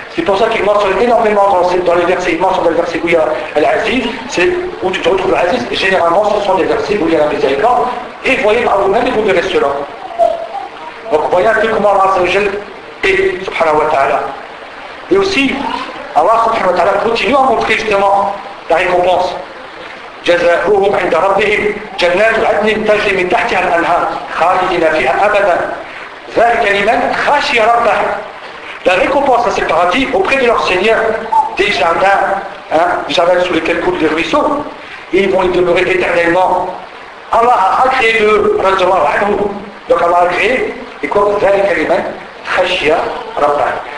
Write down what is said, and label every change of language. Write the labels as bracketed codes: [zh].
[fr] C'est pour ça qu'il mentionne énormément dans les versets, il mentionne dans les versets où il y a Al-Aziz, c'est où tu te retrouves Al-Aziz. Généralement, ce sont des versets où il y a la miséricorde. Et voyez par vous-même et vous verrez cela. Donc voyez un peu comment Allah Azzawajal est, subhanahu wa ta'ala. Et aussi, Allah subhanahu wa ta'ala continue à montrer justement la récompense. [ar] جزاؤهم عند ربهم جنات عدن تجري من تحتها الانهار خالدين فيها ابدا ذلك لمن خشي ربه. [fr] La récompense à ces paradis auprès de leur Seigneur, des jardins, hein, des jardins sous lesquels coulent des ruisseaux, ils vont y demeurer éternellement. Allah a créé le radiallahu anhu. Donc Allah a créé, et quoi, [ar] ذلك لمن خشي ربه.